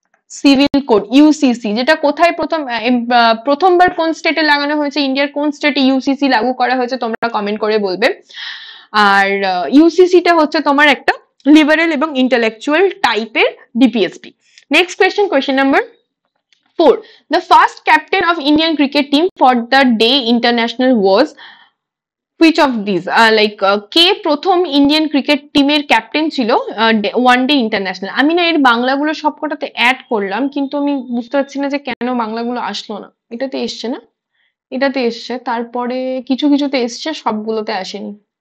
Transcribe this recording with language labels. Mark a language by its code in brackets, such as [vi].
[bn] Civil code UCC, যেটা কোথায় প্রথমবার কোন স্টেটে লাগানো হয়েছে, ইন্ডিয়ার কোন স্টেটে ইউসিসি লাগু করা হয়েছে, তোমরা কমেন্ট করে বলবে। আর ইউসিসিটা হচ্ছে তোমার একটা লিবারেল এবং ইন্টেলেকচুয়াল টাইপের DPSP. Next question, question number 4. [en] The first captain of Indian cricket team for the day international was which of these? [bn] কে প্রথম ইন্ডিয়ান ক্রিকেট টিমের ক্যাপ্টেন ছিল ওয়ান ডে ইন্টারন্যাশনাল? আমি না এর বাংলাগুলো সবকটাতে অ্যাড করলাম, কিন্তু আমি বুঝতে পারছি না যে কেন বাংলাগুলো আসলো না। এটাতে এসছে না, এটাতে এসছে, তারপরে কিছু কিছুতে এসছে, সবগুলোতে আসেনি।